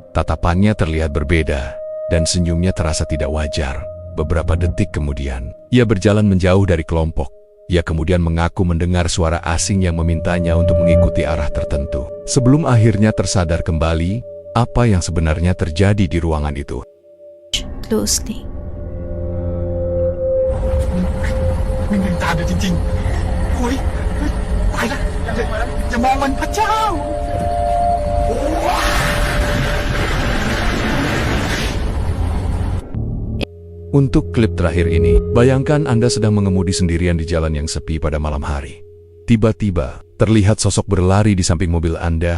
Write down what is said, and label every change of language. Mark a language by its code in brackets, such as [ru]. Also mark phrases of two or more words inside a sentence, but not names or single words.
[id] Tatapannya terlihat berbeda, dan senyumnya terasa tidak wajar. Beberapa detik kemudian, ia berjalan menjauh dari kelompok. Ia kemudian mengaku mendengar suara asing yang memintanya untuk mengikuti arah tertentu. Sebelum akhirnya tersadar kembali, apa yang sebenarnya terjadi di ruangan itu. Closely. [th] ไม่มีตาเดียวจริงๆโอ้ยตายแล้วอย่ามองมันพระเจ้า [id] Untuk klip terakhir ini, bayangkan Anda sedang mengemudi sendirian di jalan yang sepi pada malam hari. Tiba-tiba, terlihat sosok berlari di samping mobil Anda.